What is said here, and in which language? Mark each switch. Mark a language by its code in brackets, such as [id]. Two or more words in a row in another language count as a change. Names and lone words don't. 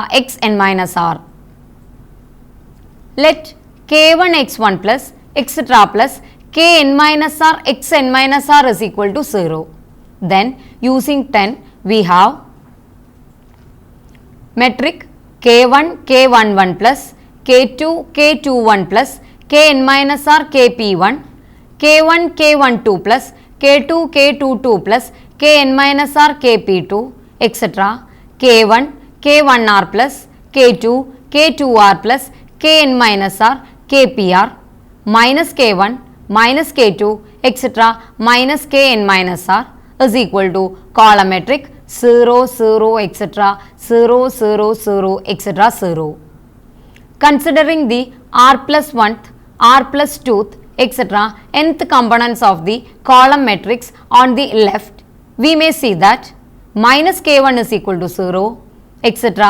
[en] xn minus r. Let k1 x1 plus etc. plus kn minus r xn minus r is equal to 0. Then using 10 we have metric k1 k11 plus k2 k21 plus kn minus r kp1, k1 k12 plus k2 k22 plus kn minus r kp2, etc. k1 k1r plus k2 k2r plus kn minus r kpr minus k1 minus k2 etc. minus kn minus r is equal to column metric 0, 0, etc. 0, 0, 0, etc. 0. Considering the r plus 1th, r plus 2th, etc. nth components of the column matrix on the left, we may see that minus k1 is equal to 0, etc.